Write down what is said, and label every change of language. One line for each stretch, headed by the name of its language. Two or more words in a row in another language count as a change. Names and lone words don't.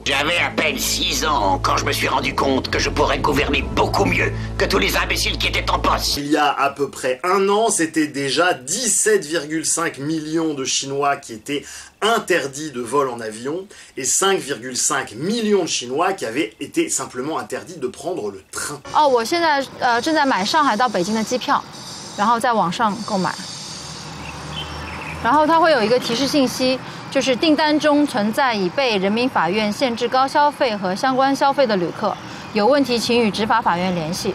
French: J'avais à peine 6 ans quand je me suis rendu compte que je pourrais gouverner beaucoup mieux que tous les imbéciles qui étaient en poste. Il y a à peu près un an, c'était déjà 17,5 millions de Chinois qui étaient interdits de vol en avion et 5,5 millions de Chinois qui avaient été simplement interdits de prendre le train.
Chinese: 我现在正在买上海到北京的机票，然后在网上购买。然后它会有一个提示信息，就是订单中存在已被人民法院限制高消费和相关消费的旅客，有问题请与执法法院联系。